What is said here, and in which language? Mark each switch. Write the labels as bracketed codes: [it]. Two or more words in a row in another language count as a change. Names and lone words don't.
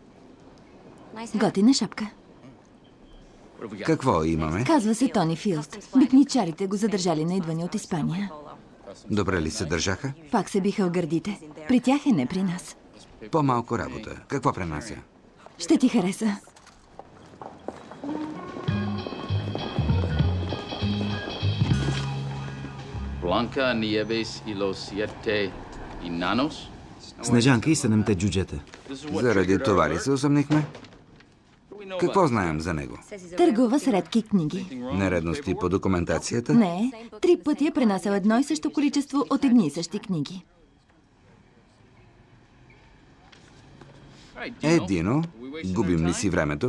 [bg] Готина шапка. Какво имаме? Казва се Тони Филд. Битничарите го задържали на идване от Испания. Добре ли се държаха? Пак се биха в гърдите. При тях е, не при нас. По-малко работа. Какво пренася? Ще ти хареса. Blanca, Nieves y los siete enanos. Снежанка и 7-те джуджета. Заради това ли се усъмнихме? Какво знаем за него? Търгува с редки книги. Нередности по документацията? Не, 3 пъти е пренасял едно и също количество от едни и същи книги. Дино, губим ли си времето?